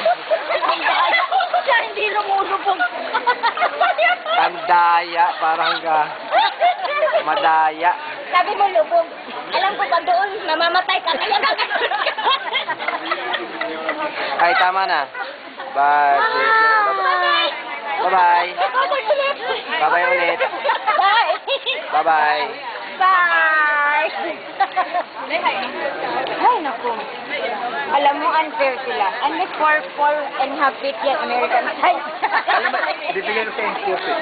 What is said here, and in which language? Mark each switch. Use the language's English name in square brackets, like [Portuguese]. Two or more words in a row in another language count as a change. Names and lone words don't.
[Filipino] Siya hindi lumulubog. Tandaya, parang ka. Madaya. Sabi mo lubog. Alam ko ba doon, mamamatay ka. Kaya Ay, tama na. Bye. Bye-bye. Bye-bye ulit. Bye. Bye-bye. Bye. Ay, naku. Alam mo, unfair sila. [English] Unless 4 and half feet yan, American size. [Filipino] Bibigyan ko sa